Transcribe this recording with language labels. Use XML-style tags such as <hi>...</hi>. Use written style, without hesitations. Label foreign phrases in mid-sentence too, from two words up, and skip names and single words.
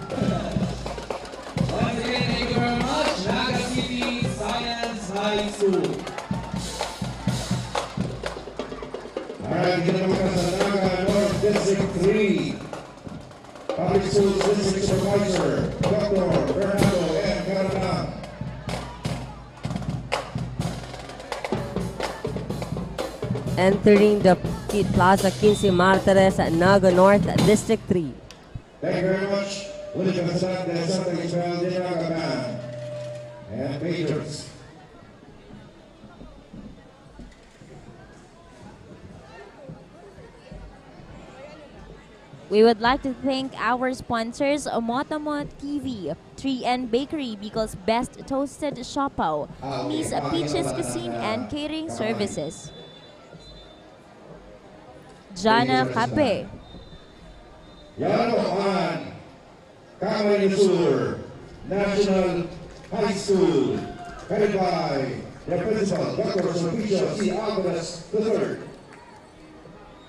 <en>Once again, thank you very much, Naga City Science High School.</en> <tl>Alright, kita naman sa Naga North District 3.</tl> <en>Public Schools District Supervisor, Dr. Fernando N. Caranan. Entering the Plaza 15 Martires at Naga North District 3. Thank you very much.</en> <tl>Ulit ang kasat ng Santa Isabel de Naga Band and Patriots.</tl> <en>We would like to thank our sponsors, Motamot TV, 3N Bakery, Bicol's best toasted siopaw, Miss Peaches Cuisine and Catering Services, Jana Cape, Yanoan, Kamay Sur, National High School, headed by the Principal, Dr. Sulpicio C. Alvarez III.</en>